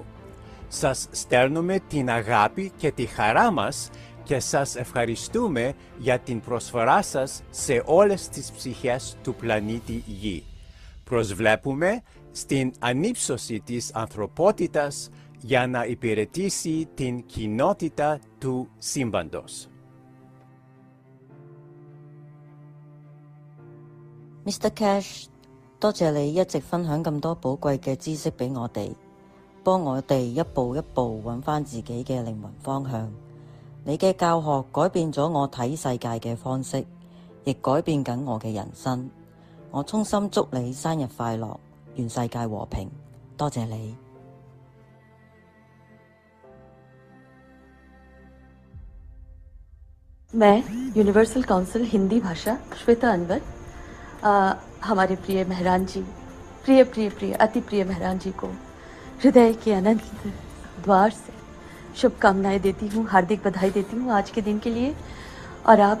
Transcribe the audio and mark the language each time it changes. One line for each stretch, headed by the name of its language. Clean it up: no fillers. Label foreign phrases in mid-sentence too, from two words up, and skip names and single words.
Greek: Σας στέλνουμε την αγάπη και τη χαρά μας και σας ευχαριστούμε για την προσφορά σας σε όλες τις ψυχές του πλανήτη Γη. Προσβλέπουμε στην ανύψωση της ανθρωπότητας για να υπηρετήσει την κοινότητα του σύμπαντος.
Cantonese: Mr. Keshe，多謝你一直分享咁多寶貴嘅知識俾我哋，幫我哋一步一步揾返自己嘅靈魂方向。你嘅教學改變咗我睇世界嘅方式，亦改變緊我嘅人生。我衷心祝你生日快樂，願世界和平。多謝你。
Hindi: मैं
English: Universal Council
Hindi: हिंदी भाषा श्वेता अनवर हमारे प्रिय मेहरान जी, प्रिय प्रिय प्रिय अति प्रिय मेहरान जी को हृदय के अनंत द्वार से शुभकामनाएं देती हूँ, हार्दिक बधाई देती हूँ आज के दिन के लिए।